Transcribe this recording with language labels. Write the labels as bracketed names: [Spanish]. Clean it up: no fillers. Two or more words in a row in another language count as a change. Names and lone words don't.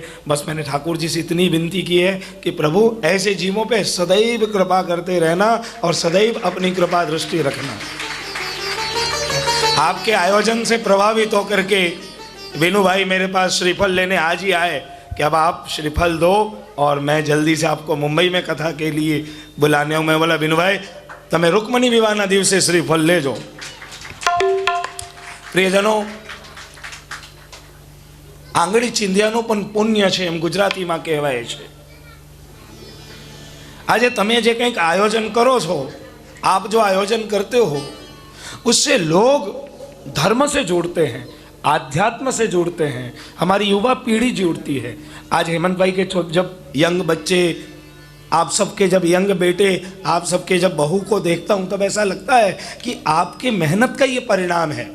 [Hindi] बस मैंने ठाकुर जी से इतनी विनती की है कि प्रभु ऐसे जीवों पे सदैव कृपा करते रहना और सदैव अपनी कृपा दृष्टि रखना। आपके आयोजन से प्रभावित होकर के विनू भाई मेरे पास श्रीफल लेने आज ही आए कि अब आप श्रीफल दो और मैं जल्दी से आपको मुंबई में कथा के लिए बुलाने हूँ। मैं बोला [Gujarati] વિનુ ભાઈ તમે રુક્મણી વિવાહના દિવસે શ્રીફળ લે જો। प्रियजनों, आंगળી ચીંધ્યાનું પણ પુણ્ય છે એમ ગુજરાતીમાં કહેવાય છે। આજે તમે જે કંઈક આયોજન કરો છો, [Hindi] आप जो आयोजन करते हो, उससे लोग धर्म से जुड़ते हैं। आध्यात्म से जुड़ते हैं, हमारी युवा पीढ़ी जुड़ती है। आज हेमंत भाई के जब यंग बच्चे, आप सबके जब यंग बेटे, आप सबके जब बहू को देखता हूँ तब ऐसा लगता है कि आपके मेहनत का ये परिणाम है।